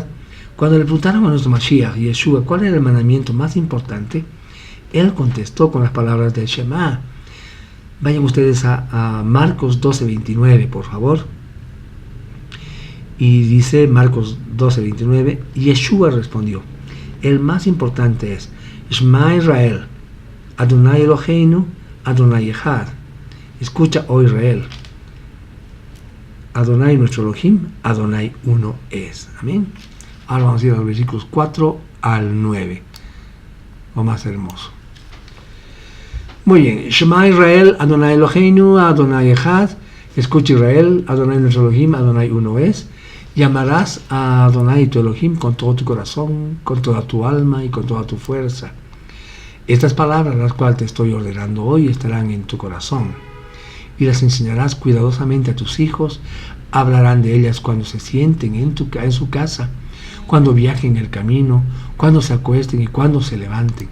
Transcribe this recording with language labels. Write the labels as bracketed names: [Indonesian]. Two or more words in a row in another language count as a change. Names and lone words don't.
[Spanish] Cuando le preguntaron a nuestro Mashiach, Yeshua, cuál era el mandamiento más importante, él contestó con las palabras del Shema. Vayan ustedes a Marcos 12:29, por favor. Y dice Marcos 12:29, Yeshua respondió: el más importante es [Hebrew] שמע ישראל, אדוני אלוהינו, אדוני אחד. [Spanish] Escucha, oh Israel, [Hebrew] Adonai nuestro Elohim, [Spanish] Adonai uno es. Amén. Ahora vamos a ir a los versículos 4 al 9. Lo más hermoso. Muy bien. [Hebrew] שמע ישראל, אדוני אלוהינו, אדוני אחד. [Spanish] Escucha, Israel, Adonai nuestro Elohim, Adonai uno es. Llamarás a Adonai tu Elohim con todo tu corazón, con toda tu alma y con toda tu fuerza. Estas palabras, las cuales te estoy ordenando hoy, estarán en tu corazón, y las enseñarás cuidadosamente a tus hijos. Hablarán de ellas cuando se sienten en su casa, cuando viajen el camino, cuando se acuesten y cuando se levanten.